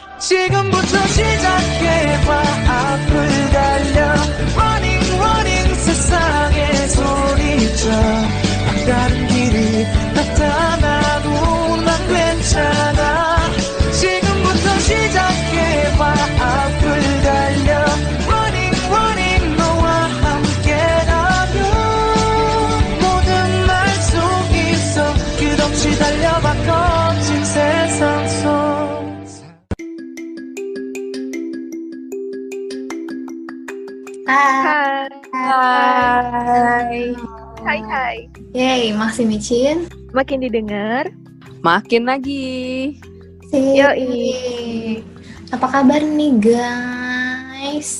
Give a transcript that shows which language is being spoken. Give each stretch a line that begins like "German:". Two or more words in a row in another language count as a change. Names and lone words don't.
Korean: 지금부터 시작해봐 앞을 달려
English: Running running
Korean: 세상에 소리쳐 다른 길이 나타나도 난 괜찮아 지금부터 시작해봐 앞을 달려
English: Running running
Korean: 너와 함께라면 모든 날 속 있어 끝없이 달려봐 거친 세상 속
Indonesian: Hai. Hai. Yeay, masih micin. Makin didengar. Makin lagi. Yoi. Apa kabar nih guys?